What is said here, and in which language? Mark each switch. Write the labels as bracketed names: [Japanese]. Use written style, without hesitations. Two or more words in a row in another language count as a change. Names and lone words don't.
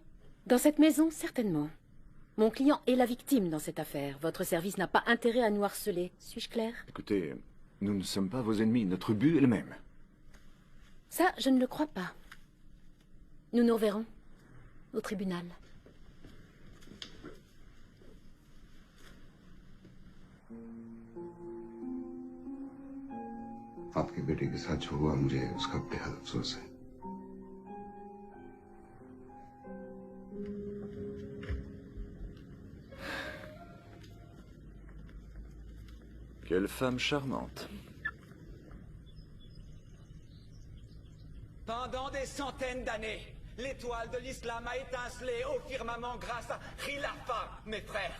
[French] Dans cette maison, certainement. Mon client est la victime dans cette affaire. Votre service n'a pas intérêt à nous harceler. Suis-je clair? Écoutez, nous ne sommes pas vos ennemis. Notre but est le même. Ça, je ne le crois pas. Nous nous reverrons au tribunal. [Hindi] आपकी बेटी के साथ जो हुआ मुझे उसका बेहद अफसोस है. [French] Quelle femme charmante. Pendant des centaines d'années, l'étoile de l'islam a étincelé au firmament grâce à Khilafa, mes frères.